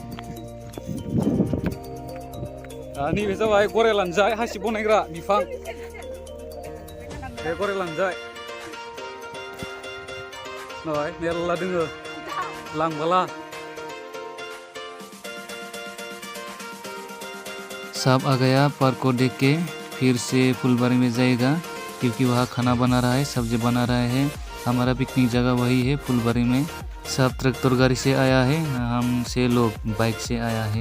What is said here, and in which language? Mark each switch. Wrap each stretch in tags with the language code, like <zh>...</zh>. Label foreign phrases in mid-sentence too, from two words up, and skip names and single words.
<brx>नैबे जाबाय गराय लानजाय हासिब बनायग्रा बिफां बे गराय लानजाय नाय मेरला दोङो लांबोला</brx> <hi>सब आ गया पार्क को देख के, फिर से फुलवारी में जाएगा क्योंकि वहाँ खाना बना रहा है, सब्जी बना रहा है। हमारा पिकनिक जगह वही है फुलवारी में। सब ट्रैक्टर गाड़ी से आया है, हम से लोग बाइक से आया है।</hi>